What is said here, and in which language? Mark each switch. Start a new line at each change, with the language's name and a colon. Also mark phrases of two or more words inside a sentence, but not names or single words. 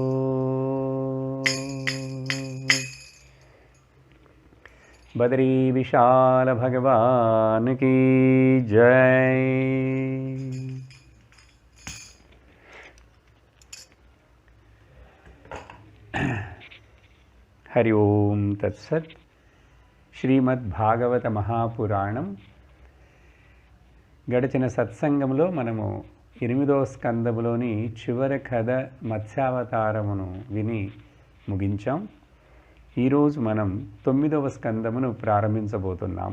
Hindi: बद्री विशाल भगवान की जय।
Sanskrit: हरि ओम तत्सत्।
Telugu: శ్రీమద్భాగవత మహాపురాణం గడిచిన సత్సంగంలో మనము 8వ స్కందములోని చివరి కథ మత్స్యావతారమును విని ముగించాం. ఈరోజు మనం 9వ స్కందమును ప్రారంభించబోతున్నాం.